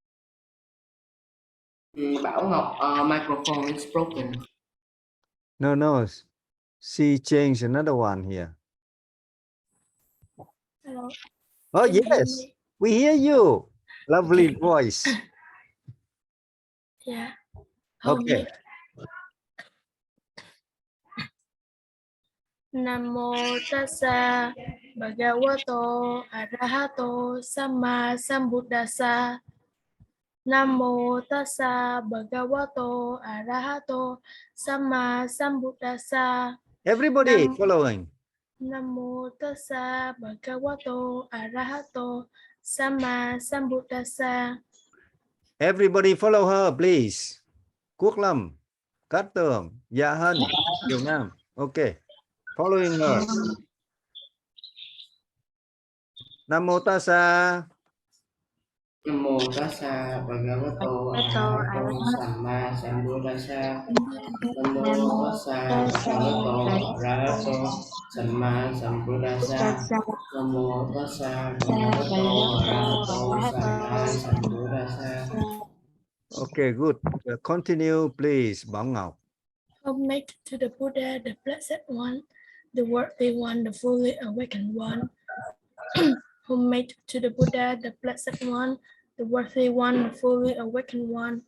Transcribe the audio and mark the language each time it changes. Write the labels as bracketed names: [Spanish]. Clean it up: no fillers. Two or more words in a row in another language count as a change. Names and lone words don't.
[English] Bảo Ngọc, microphone is broken. No. She changed another one here. Hello. Oh, yes. We hear you. Lovely Okay. voice. Yeah. Okay. [Pali] Namo tassa bhagavato arahato samma sambuddhassa. Namo tassa bhagavato arahato samma sambuddhassa. [English] Everybody following. [Pali] Namo tassa bhagavato arahato samma sambuddhassa. [English] Everybody follow her, please. Quốc Lâm, Cát Tường, Dạ Hân, Kiều Nam. Okay. Following her. [Pali] Nam Mô Tassa. Namo tassa bhagavato arahato samma sambuddhassa. Namo tassa bhagavato arahato samma sambuddhassa. Namo tassa bhagavato arahato samma sambuddhassa. [English] Okay, good. Continue, please, Bảo Ngọc. Homage to the Buddha, the Blessed One, the Worthy One, the Fully Awakened One, Homage to the Buddha, the Blessed One, the Worthy One, the Fully Awakened One.